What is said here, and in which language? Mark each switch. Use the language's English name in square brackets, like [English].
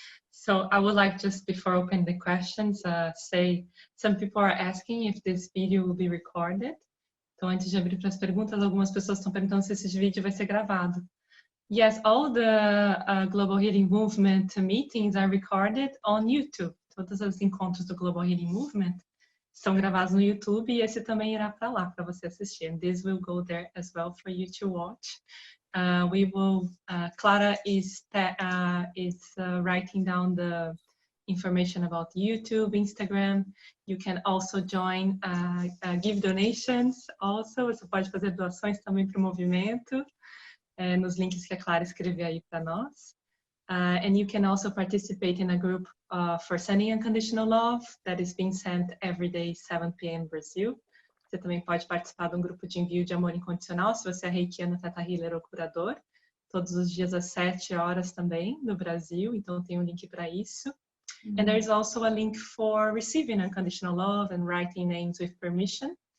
[English] So I would like, just before opening the questions, say some people are asking if this video will be recorded. [Portuguese] Então, antes de abrir para as perguntas, algumas pessoas estão perguntando se esse vídeo vai ser gravado. [English] Yes, all the Global Healing Movement meetings are recorded on YouTube. [Portuguese] Todos os encontros do Global Healing Movement são gravados no YouTube e esse também irá para lá para você assistir. [English] And this will go there as well for you to watch. We will. Clara is writing down the information about YouTube, Instagram. You can also join, give donations. [Portuguese] Also, você pode fazer doações também para o movimento, nos links que a Clara escreveu aí para nós. [English] And you can also participate in a group for sending unconditional love that is being sent every day, 7 p.m. Brazil. [Portuguese] Você também pode participar de um grupo de envio de amor incondicional, se você é reikiano, ThetaHealer ou curador, todos os dias às 7 horas também, no Brasil, então tem um link para isso. [English] And there's also a link for receiving unconditional love and writing names with permission.